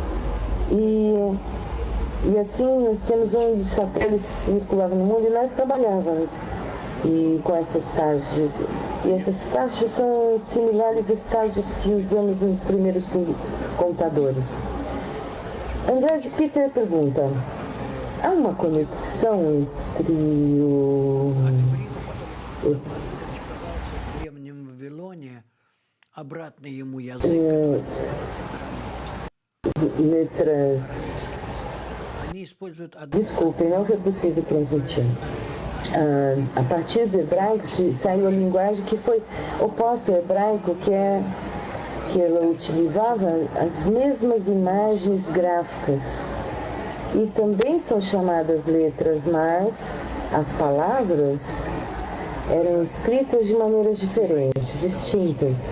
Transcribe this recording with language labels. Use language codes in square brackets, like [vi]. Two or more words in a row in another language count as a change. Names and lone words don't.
[pt] E assim nós tínhamos um dos satélites que circulava no mundo e nós trabalhávamos com essas tarjas. E essas tarjas são similares às tarjas que usamos nos primeiros computadores. André de Peter pergunta, há uma conexão entre o [ru] древнем Вавилоне обратный ему язык. [pt] letras... [ru] Они используют [pt] Desculpem, não foi possível transmitir. A partir do hebraico saiu a linguagem que foi oposta ao hebraico, que ela utilizava as mesmas imagens gráficas. E também são chamadas letras, mas as palavras eram escritas de maneiras diferentes, distintas.